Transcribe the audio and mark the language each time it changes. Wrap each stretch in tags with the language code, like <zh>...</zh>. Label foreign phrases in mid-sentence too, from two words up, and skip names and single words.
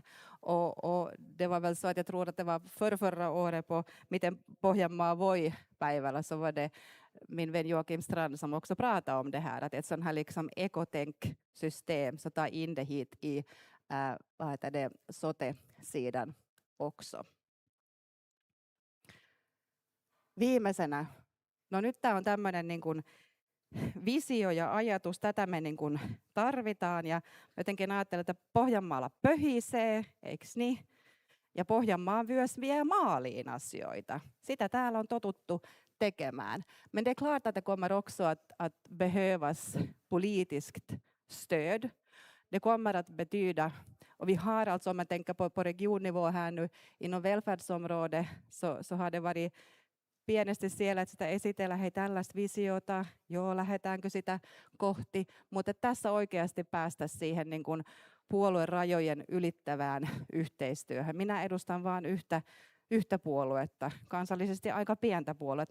<sv>Och det var väl så att jag tror att det var förra året på miten Pohjanmaa Voi-päivällä så var det min vän Joakim Strand som också pratade om det här. Att ett sån här liksom ekotänksystem så ta in det hit i sote-sidan också.</sv> <fi>Viimeisenä. No nyt tämä on tämmöinen niin kuin visio ja ajatus, tätä me niin kuin tarvitaan, ja jotenkin ajattelen, että Pohjanmaalla pöhisee, eikö niin? Ja Pohjanmaa myös vie maaliin asioita. Sitä täällä on totuttu tekemään.</fi> <sv>Men det är klart att det kommer också att behövas politiskt stöd. Det kommer att betyda, och vi har alltså, om man tänker på regionnivå här nu, inom välfärdsområdet så har det varit</sv> <fi>pienesti siellä, että sitä esitellä, hei tällaista visiota, joo, lähdetäänkö sitä kohti, mutta tässä oikeasti päästä siihen niin kuin puoluerajojen ylittävään yhteistyöhön. Minä edustan vain yhtä puoluetta, kansallisesti aika pientä puoluetta.</fi>